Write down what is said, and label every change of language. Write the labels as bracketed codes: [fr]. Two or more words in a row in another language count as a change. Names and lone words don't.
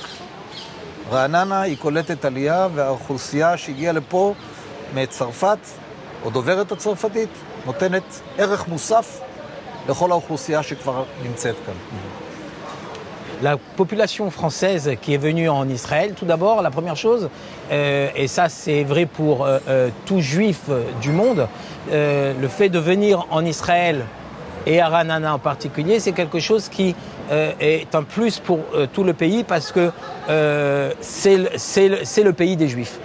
[he] רעננה היא קולטת עלייה, והאוכלוסייה שהגיעה לפה מצרפת, או דוברת הצרפתית, נותנת ערך מוסף לכל האוכלוסייה שכבר נמצאת כאן. [fr] La population française qui est venue en Israël, tout d'abord, la première chose, et ça c'est vrai pour tout juif du monde, le fait de venir en Israël et à Ranana en particulier, c'est quelque chose qui est un plus pour tout le pays parce que c'est le pays des Juifs.